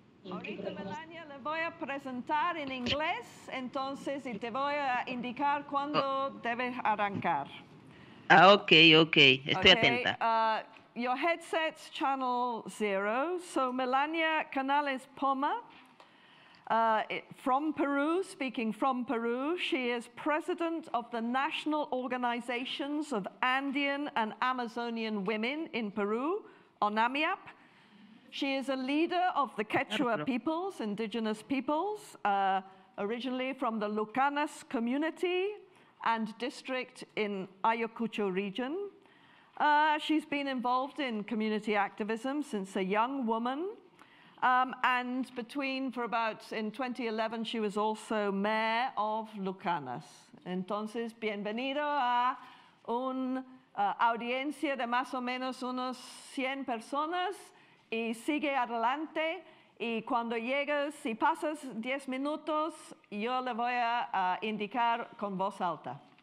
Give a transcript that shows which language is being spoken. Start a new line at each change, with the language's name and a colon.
Spanish: Ahorita, Melania, le voy a presentar en inglés, entonces, y te voy a indicar cuándo debes arrancar. Ok, estoy atenta.
English: Your headset's channel 0, so Melania Canales Poma, from Peru, speaking from Peru. She is president of the National Organizations of Andean and Amazonian Women in Peru, ONAMIAP. She is a leader of the Quechua peoples, indigenous peoples, originally from the Lucanas community and district in Ayacucho region. She's been involved in community activism since a young woman. And in 2011, she was also mayor of Lucanas.
Spanish: Entonces, bienvenido a una audiencia de más o menos unos 100 personas y sigue adelante. Y cuando llegues, si pasas 10 minutos, yo le voy a indicar con voz alta.